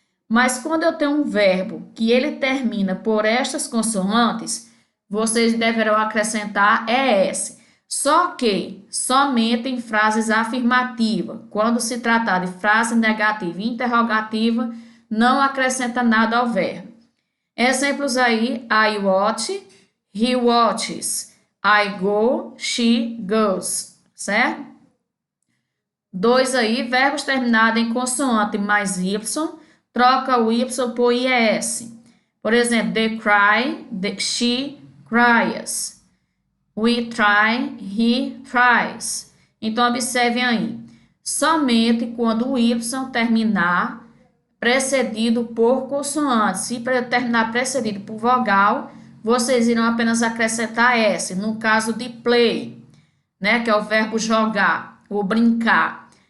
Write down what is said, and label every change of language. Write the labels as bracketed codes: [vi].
[pt] Mas quando eu tenho um verbo que ele termina por estas consoantes, vocês deverão acrescentar ES. Só que somente em frases afirmativas. Quando se tratar de frase negativa e interrogativa, não acrescenta nada ao verbo. Exemplos aí, [en] I watch, he watches, I go, she goes, certo? [pt] 2 aí, verbos terminados em consoante mais Y, troca o Y por IES. Por exemplo, [en] they cry, she cries. We try, he tries. [pt] Então, observem aí. Somente quando o Y terminar precedido por consoante. Se terminar precedido por vogal, vocês irão apenas acrescentar S. No caso de play, né, que é o verbo jogar ou brincar.